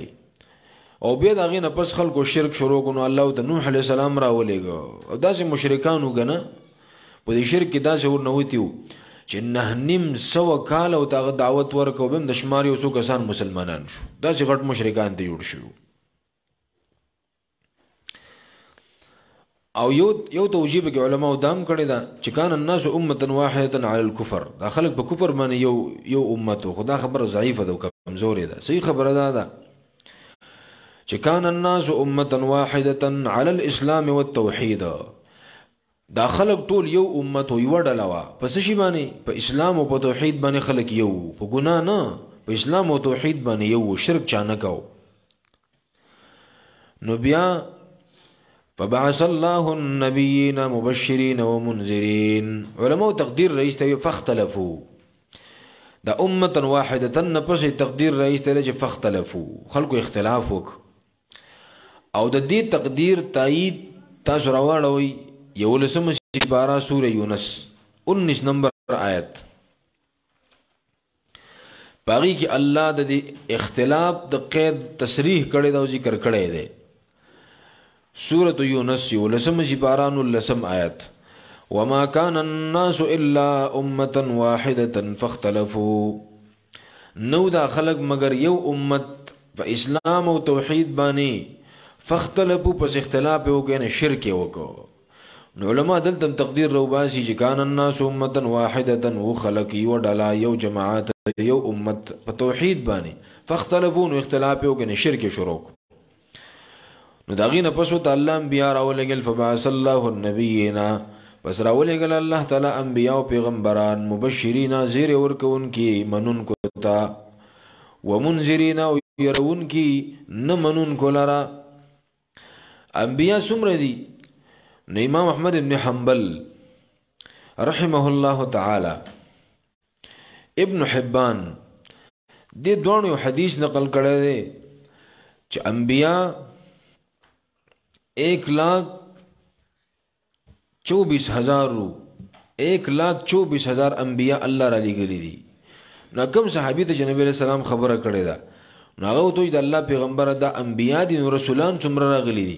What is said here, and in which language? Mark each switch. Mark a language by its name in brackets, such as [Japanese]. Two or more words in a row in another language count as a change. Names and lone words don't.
[Pashto] او بیا دا غي نه پس خلکو شرک شروع کونو الله د نوح علیہ السلام راولېګو او داسې مشرکانو غنه په دې شرک کې داسې ورنوتیو چې 900 کال او تاغه دعوت ورکو بهم د شمار یو څو کسان مسلمانان شو، داسې غټ مشرکان ته جوړ شو. او یو توجیه کې علماء دام کړی دا چې [Arabic] کان الناس امه واحده علی الكفر، [Pashto] دا خلک په کفر باندې یو امته، خدا خبر ضعیفه ده او کمزوري ده. صحیح خبره ده چې [Arabic] کان الناس امه واحده علی الاسلام والتوحید، [Pashto] دا خلق ټول یو امت یو ډله وا پس شي باندې په اسلام او په توحید باندې خلق یو، په ګناه نه، په اسلام او توحید باندې یو، شرک چانه کو. [Arabic] نو بیا فبعث الله النبيين مبشرين ومنذرين، [Pashto] علماء تقدیر رئیس ته فاختلفوا، دا [Arabic] امه واحده [Pashto] نفس تقدیر رئیس ته چې فاختلفوا خلقو اختلاف وک. او د دې تقدیر تایید تاسو راوړوي یو لسم سپارہ سورہ یونس 19 نمبر آیت باقی کی اللہ د دې اختلاف د قید تصریح کړي دا ذکر کړي دی. [Arabic] سورۃ یونس [Pashto] یو لسم سپارہ [Arabic] 19 آیت وما كان الناس الا امه واحده فاختلفوا، [Pashto] نو دا خلق مگر یو امت په اسلام او توحید باندې فاختلفوا پس اختلاف وکړي نه شرک وکړو. نو علماء دلته تقدیر رو باسي چې [Arabic] کان الناس امه واحده [Pashto] و خلق یو ډلا یو جماعت یو امت په توحید باندې فاختلفوا نو اختلاف وکړي نه شرک شروع. نو دا غینه پس ته الله انبیاء راولګل [Arabic] فبعث الله النبیین، [Pashto] پس راولګل الله تعالی انبیاء او پیغمبران مبشرین زیر ورکون کی منون کو تا ومنذرین او يرون کی نه منون کو لرا. انبیاء څومره دي؟ نو امام احمد بن حنبل [Arabic] رحمه الله تعالی، [Pashto] ابن حبان دې دوه حدیث نقل کړی دی چې انبیاء 1,24,000 انبیاء الله را لېږلي دي. نو کوم صحابي ته نبی علیہ السلام خبره کړې ده نو هغه ته د الله پیغمبر دا انبیاء دي نو رسولان څومره راغلي دي؟